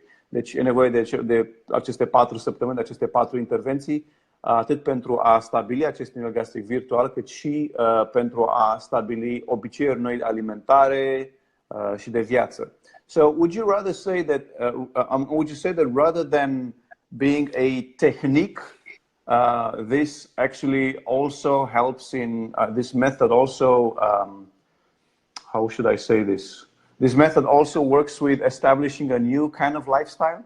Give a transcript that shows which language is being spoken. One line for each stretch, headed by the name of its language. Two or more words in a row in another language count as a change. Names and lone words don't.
Romanian: Deci e nevoie de aceste 4 săptămâni, de aceste 4 intervenții, atât pentru a stabili acest inel gastric virtual, cât și pentru a stabili obiceiuri noi alimentare și de viață.
English: So would you say that rather than being a technique, this actually also helps in this method also how should I say this? This method also works with establishing a new kind of lifestyle?